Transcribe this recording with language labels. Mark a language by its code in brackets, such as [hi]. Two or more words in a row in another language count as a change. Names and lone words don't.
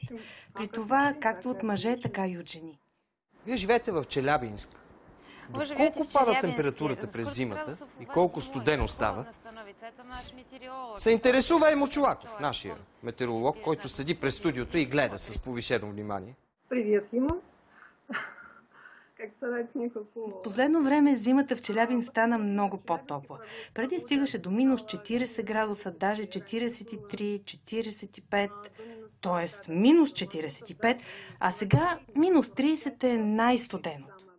[bg] При това както от мъже, така и от жени. Вие живеете в Челябинск. Колко пада температурата през зимата и колко студено става? Се интересува и Мочулаков, нашия метеоролог, който седи през студиото и гледа с повишено внимание. [ru] Привет ему. [bg] Как съветника по... Последно време зимата в Челябинск стана много по-топла. Преди стигаше до минус 40 градуса, даже 43, 45, т.е. минус 45, а сега минус 30 е най-студеното.